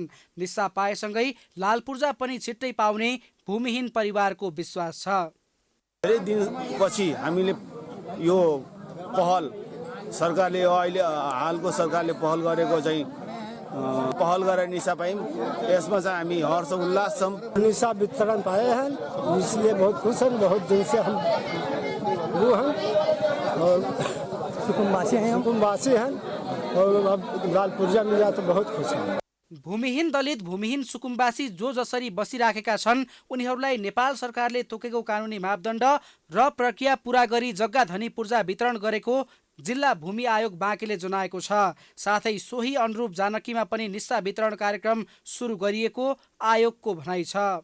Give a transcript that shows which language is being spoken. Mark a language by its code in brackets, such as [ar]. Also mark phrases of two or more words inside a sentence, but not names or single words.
[ne] निस्सा पाएसँगै लाल पूर्जा पनि छिट्टै पाउने भूमिहीन परिवारको विश्वास छ। धेरै दिनपछि हामीले यो पहल सरकारले अहिले हालको सरकारले पहल गरेको चाहिँ पहल गरेर निस्सा पायौँ। यसमा चाहिँ हामी हर्ष उल्लास छौँ। [hi] निस्सा वितरण पाए हैं, इसलिए बहुत खुश हैं। बहुत दिन से हम वो हैं और सुकुम्बासी हैं और अब लाल पूर्जा मिल जाए तो बहुत खुश हैं। [ne] भूमिहीन दलित, भूमिहीन सुकुम्बासी जो जसरी बसिराखेका छन् उनीहरूलाई नेपाल सरकारले तोकेको कानुनी मापदण्ड र प्रक्रिया पूरा गरी जग्गा धनी पूर्जा वितरण गरेको जिल्ला भूमि आयोग बाँकेले जनाएको छ। साथै सोही अनुरूप जानकीमा पनि निस्सा वितरण कार्यक्रम सुरु गरिएको आयोगको भनाइ छ।